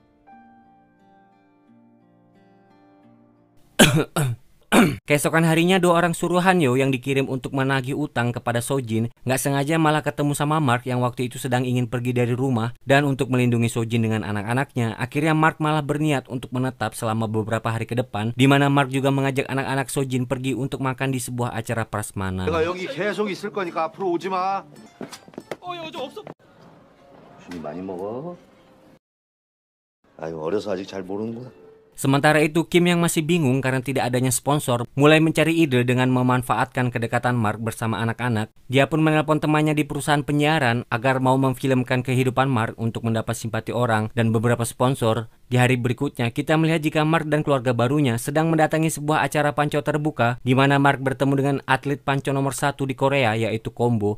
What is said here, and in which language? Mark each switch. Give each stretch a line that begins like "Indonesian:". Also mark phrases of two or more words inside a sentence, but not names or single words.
Indonesian: Keesokan harinya dua orang suruhan Yo yang dikirim untuk menagih utang kepada Sojin nggak sengaja malah ketemu sama Mark yang waktu itu sedang ingin pergi dari rumah. Dan untuk melindungi Sojin dengan anak-anaknya, akhirnya Mark malah berniat untuk menetap selama beberapa hari ke depan, di mana Mark juga mengajak anak-anak Sojin pergi untuk makan di sebuah acara prasmanan.
Korean: 내가 여기 계속 있을 거니까 앞으로 오지 마. 저 없어. 술 많이 먹어. 아유 어려서 아직 잘 모르는구나.
Indonesian: Sementara itu Kim yang masih bingung karena tidak adanya sponsor mulai mencari ide dengan memanfaatkan kedekatan Mark bersama anak-anak. Dia pun menelpon temannya di perusahaan penyiaran agar mau memfilmkan kehidupan Mark untuk mendapat simpati orang dan beberapa sponsor. Di hari berikutnya kita melihat jika Mark dan keluarga barunya sedang mendatangi sebuah acara panco terbuka di mana Mark bertemu dengan atlet panco nomor 1 di Korea yaitu Kombo.